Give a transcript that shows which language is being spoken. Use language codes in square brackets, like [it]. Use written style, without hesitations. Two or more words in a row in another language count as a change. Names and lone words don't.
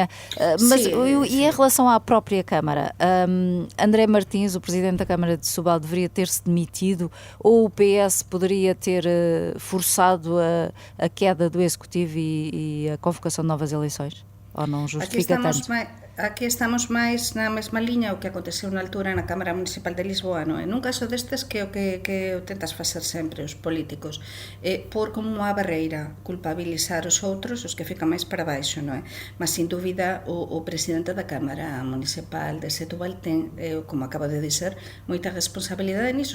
[pt] Mas sim. E em relação à própria Câmara? André Martins, o Presidente da Câmara de Setúbal, deveria ter-se demitido, ou o PS poderia ter forçado a queda do Executivo e a convocação de novas eleições? Ou não justifica tanto? [gl] Aquí estamos máis na mesma liña o que aconteceu na altura na Cámara Municipal de Lisboa, non é? Nun caso destes que o que tentas facer sempre os políticos por como unha barreira culpabilizar os outros, os que fican máis para baixo, non é? Mas sin dúbida o presidente da Cámara Municipal de Setúbal ten, como acabo de dizer, moita responsabilidade nisso.